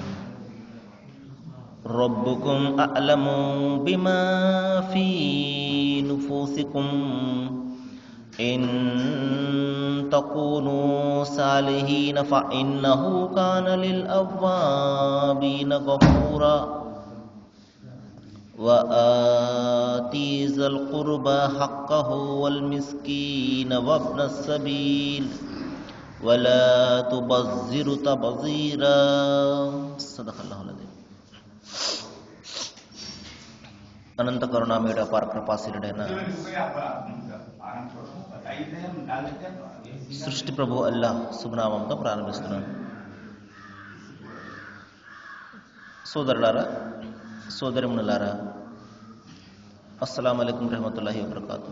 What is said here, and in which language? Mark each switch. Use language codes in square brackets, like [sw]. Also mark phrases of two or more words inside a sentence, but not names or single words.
[ar] ربكم أعلم بما في نفوسكم إن تكونوا صالحين فإنه كان للأوابين غفورا وآتي ذا القربى حقه والمسكين وابن السبيل ولا تبذر تبذيرا. صدق الله العظيم. [te] అనంత కరుణామయుడ అపార కృపాశీలుడైన సృష్టి ప్రభు అల్లాహ్ శుభనామంతో ప్రారంభిస్తున్నాను. సోదరులారా, సోదరిమణులారా, [ar] السلام عليكم رحمة الله وبركاته.